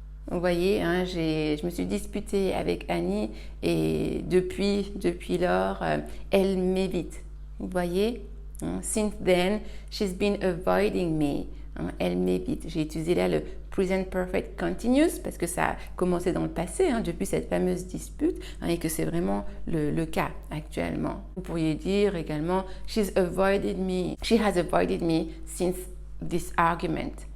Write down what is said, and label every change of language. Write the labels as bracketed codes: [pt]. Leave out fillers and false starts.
[fr] Vous voyez, je me suis disputée avec Annie et depuis lors, elle m'évite. Vous voyez, [en] since then, she's been avoiding me. [fr] Elle m'évite. J'ai utilisé là le present perfect continuous parce que ça a commencé dans le passé, depuis cette fameuse dispute, et que c'est vraiment le cas actuellement. Vous pourriez dire également, [en] she has avoided me since this argument.